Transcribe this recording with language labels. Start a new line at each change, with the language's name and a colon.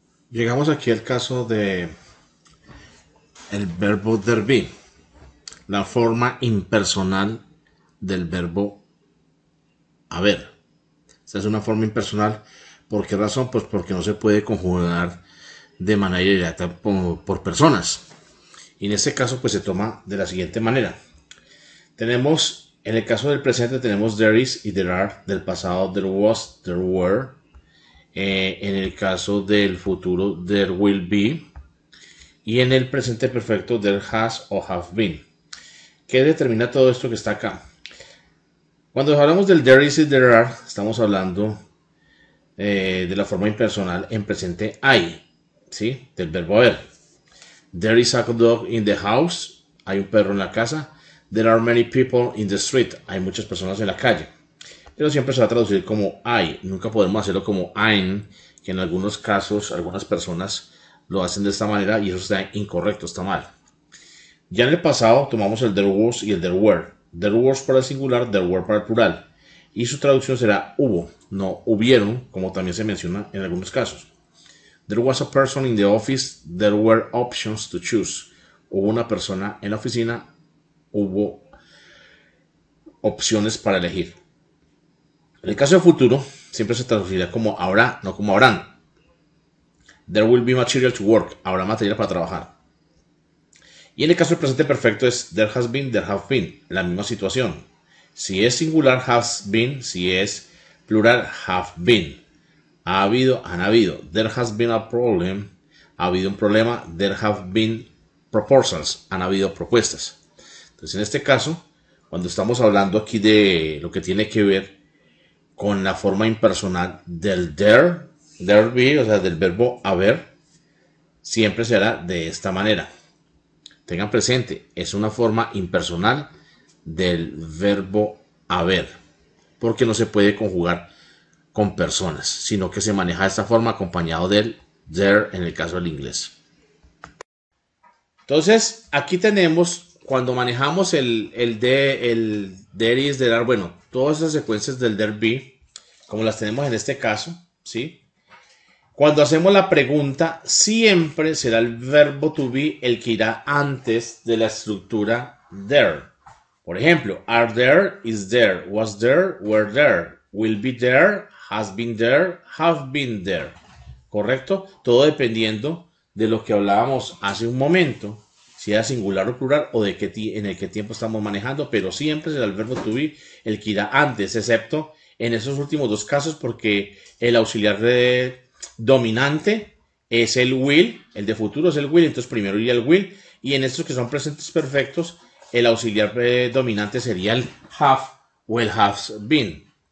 Spanish: Llegamos aquí al caso de el verbo der be, la forma impersonal del verbo haber. Esta es una forma impersonal. ¿Por qué razón? Pues porque no se puede conjugar de manera directa por personas. Y en este caso pues se toma de la siguiente manera. Tenemos, en el caso del presente tenemos there is y there are. Del pasado there was, there were. En el caso del futuro there will be. Y en el presente perfecto there has o have been. ¿Qué determina todo esto que está acá? Cuando hablamos del there is y there are, estamos hablando de la forma impersonal en presente hay, ¿sí? Del verbo haber.
English: There is a dog in the house.
Spanish: Hay un perro en la casa.
English: There are many people in the street.
Spanish: Hay muchas personas en la calle. Pero siempre se va a traducir como hay. Nunca podemos hacerlo como ein, que en algunos casos, algunas personas lo hacen de esta manera y eso está incorrecto, está mal. Ya en el pasado tomamos el there was y el there were. There was para el singular, there were para el plural. Y su traducción será hubo, no hubieron, como también se menciona en algunos casos.
English: There was a person in the office, there were options to choose.
Spanish: Hubo una persona en la oficina, hubo opciones para elegir. En el caso de futuro, siempre se traducirá como habrá, no como habrán.
English: There will be material to work.
Spanish: Habrá material para trabajar. Y en el caso del presente perfecto es there has been, there have been. La misma situación. Si es singular, has been. Si es plural, have been. Ha habido, han habido.
English: There has been a problem.
Spanish: Ha habido un problema.
English: There have been proposals.
Spanish: Han habido propuestas. Entonces, en este caso, cuando estamos hablando aquí de lo que tiene que ver con la forma impersonal del there be, o sea, del verbo haber, siempre será de esta manera. Tengan presente, es una forma impersonal del verbo haber, porque no se puede conjugar con personas, sino que se maneja de esta forma acompañado del there en el caso del inglés. Entonces, aquí tenemos, cuando manejamos el there is, there are, bueno, todas esas secuencias del there be, como las tenemos en este caso, ¿sí? Cuando hacemos la pregunta, siempre será el verbo to be el que irá antes de la estructura there. Por ejemplo, are there, is there, was there, were there, will be there, has been there, have been there. ¿Correcto? Todo dependiendo de lo que hablábamos hace un momento, si era singular o plural o de en el qué tiempo estamos manejando, pero siempre será el verbo to be el que irá antes, excepto en esos últimos dos casos porque el auxiliar dominante es el will, el de futuro es el will, entonces primero iría el will, y en estos que son presentes perfectos, el auxiliar dominante sería el have o el has been.